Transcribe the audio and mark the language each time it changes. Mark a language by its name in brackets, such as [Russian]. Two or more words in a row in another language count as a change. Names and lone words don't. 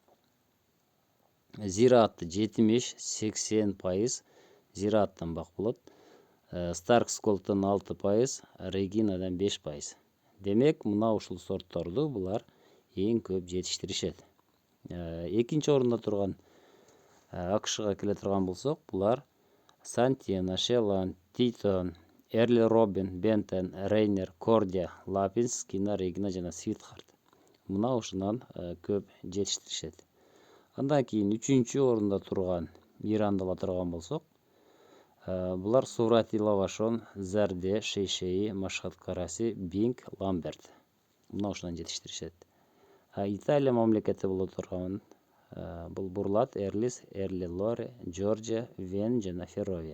[Kyrgyz] Зираатты 70-80% зирааттан бак болот. Starks Gold'дан 6%, Reginaдан 5%. Демек, мына ушул сортторду булар эң көп жетиштиришет. Экинчи орунда турган АКШга келе турган болсок, булар Santena, Shelland, Teton, Early Robin, Benton, Rainier, Cordia, Lapins, Skina, Regina жана Sweetheart. Мына ушунан көп жетиштиришет. Андан кийин 3-чү орунда турган Ирандала турган болсок, булар Сурати, Лавашон, Зарде, Шейшеи, Машхат Караси, Бинг, Ламберт. Мына ушунан жетиштиришет. Италия мамлекети боло турган бул Бурлат, Эрлис, Эрли Лоре, Джорджия, Вен жана Ферровия.